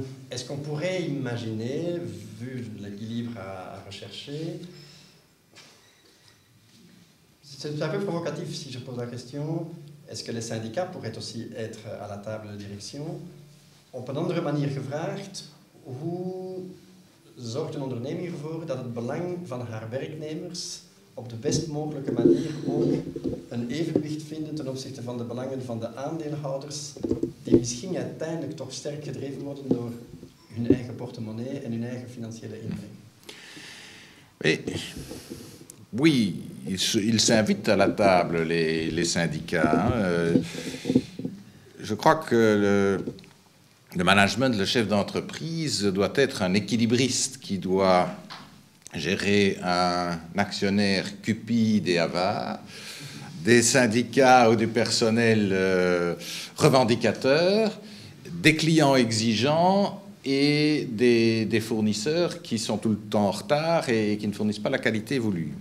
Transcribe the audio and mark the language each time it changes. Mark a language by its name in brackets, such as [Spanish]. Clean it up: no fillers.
[French] Est-ce qu'on pourrait imaginer, vu l'équilibre à rechercher, c'est un peu provocatif si je pose la question, est-ce que les syndicats pourraient aussi être à la table de direction? [Dutch] Op een andere manier gevraagd, hoe zorgt een onderneming ervoor dat het belang van haar werknemers op de best mogelijke manier ook een evenwicht vinden ten opzichte van de belangen van de aandeelhouders, die misschien uiteindelijk toch sterk gedreven worden door hun eigen portemonnee en hun eigen financiële inbreng? [French] Oui, ils s'invitent à la table, les syndicats. Je crois que le management, le chef d'entreprise doit être un équilibriste qui doit gérer un actionnaire cupide et avare, des syndicats ou du personnel revendicateur, des clients exigeants et des fournisseurs qui sont tout le temps en retard et qui ne fournissent pas la qualité voulue.